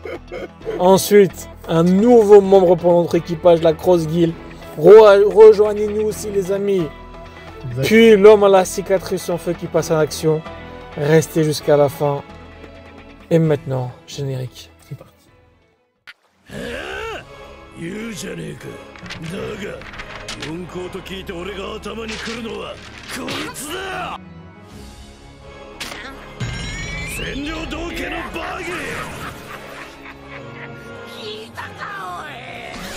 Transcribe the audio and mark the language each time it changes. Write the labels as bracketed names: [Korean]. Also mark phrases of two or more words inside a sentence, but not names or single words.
[French] Ensuite, un nouveau membre pour notre équipage, la Cross Guild. Rejoignez-nous aussi les amis. Exact. Puis l'homme à la cicatrice en feu qui passe en action. Restez jusqu'à la fin. Et maintenant, générique. C'est parti. [Japanese] 言うじゃねえか。だが四皇と聞いて俺が頭に来るのはこいつだ。占領道家のバギー。聞いたかおい。